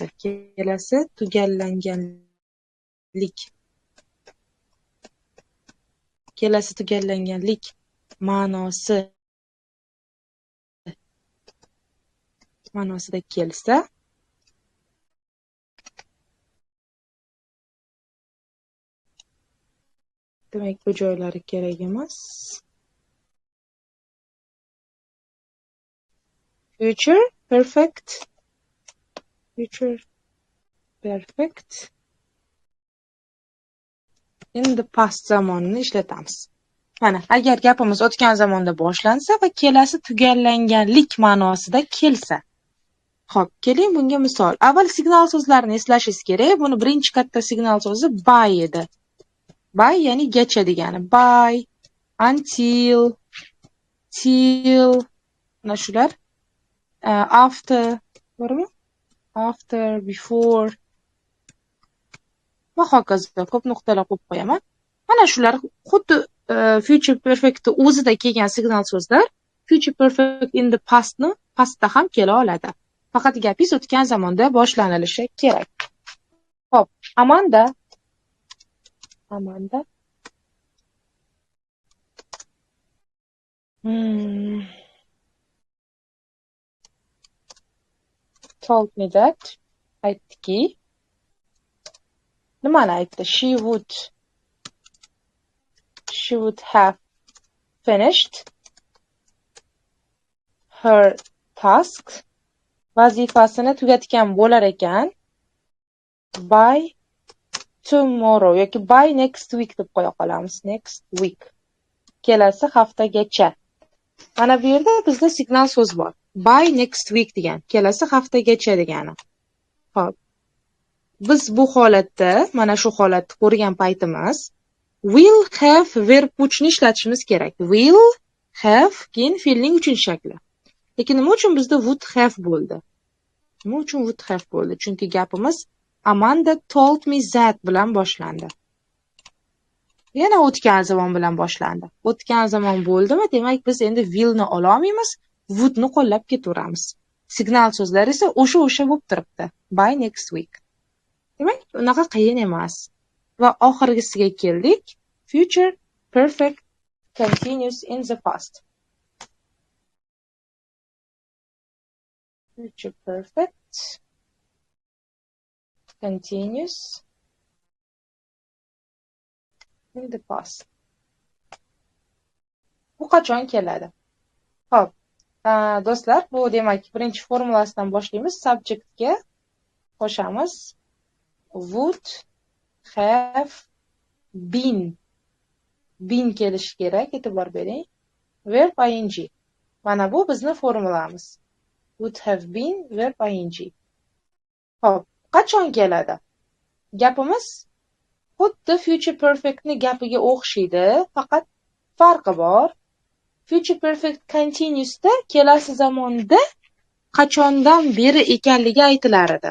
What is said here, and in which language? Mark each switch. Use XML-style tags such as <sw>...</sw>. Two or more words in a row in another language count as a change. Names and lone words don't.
<uz>Kelasi tugallanganlik ma'nosida kelsa, demak bu joylari kerak emas.</uz> <en>Future perfect in the past</en> <uz>zamonini ishlatamiz. Mana, agar gapimiz o'tgan zamonda boshlansa va kelasi tugallanganlik ma'nosida kelsa. Xo'p, keling bunga misol. Avval signal so'zlarini eslashingiz kerak. Buni birinchi katta signal so'zi by edi. By ya'ni gacha degani.</uz> <en>By, until, till,</en> <uz>mana shular. After, to'g'rimi?</uz> <en>After, before</en> <uz>va hokazo. Ko'p nuqtalar qo'yib qo'yaman. Mana shular xuddi</uz> <en>future perfect'ni</en> <uz>o'zida kelgan signal so'zlar</uz> <en>future perfect in the past'ni</en> <uz>pastda ham kela oladi. Faqat gapingiz o'tgan zamonda boshlanilishi kerak. Xo'p,</uz> <en>Amanda told me that,</en> <uz>aytdiki, nimani aytdi?</uz> <en>She would have finished her task,</en> <uz>vazifasini tugatgan bo'lar ekan</uz> <en>by tomorrow</en> <uz>yoki</uz> <en>by next week</en> <uz>deb qo'ya qolamiz.</uz> <en>Next week.</en> <uz>Kelasi haftagacha. Mana bu yerda bizda signal so'z bor.</uz> <en>By next week</en> <uz>degan, kelasi haftagacha degani. Xo'p. Biz bu holatda, mana shu holatni ko'rgan paytimiz</uz> <en>will have verb</en> <uz>puchni ishlatishimiz kerak.</uz> <en>Will have</en> <uz>keyin fe'lning 3-shakli. Lekin nima uchun bizda would have bo'ldi? Nima uchun</uz> <en>would have</en> <uz>bo'ldi? Chunki gapimiz</uz> <en>Amanda told me that</en> <uz>bilan boshlandi. Yana o'tgan zamon bilan boshlandi. O'tgan zamon bo'ldimi? Demak, biz endi will ni ola olmaymiz, would ni qo'llab ketaveramiz. Signal so'zlar esa o'sha bo'lib turibdi.</uz> <en>By next week.</en> <uz>Demak, unaqa qiyin emas. Va oxirgisiga keldik.</uz> <en>Future perfect continues in the past. Future perfect continues in the past.</en> <uz>Bu qachon keladi? Xo'p, do'stlar, bu demak birinchi formulasidan boshlaymiz. Subjectga qo'shamiz.</uz> <en>Would have been.</en> <uz>Been kelishi kerak, e'tibor bering.</uz> <en>Verb ing.</en> <uz>Mana bu bizning formulamiz.</uz> <en>Would have been verb ing.</en> <uz>Xo'p, qachon keladi? Gapimiz xuddi</uz> <en>future perfectni</en> <uz>gapiga o'xshaydi, faqat farqi bor.</uz> <en>Future perfect continuousda</en> <uz>kelasi zamonda qachondan beri ekanligi aytilar edi.</uz>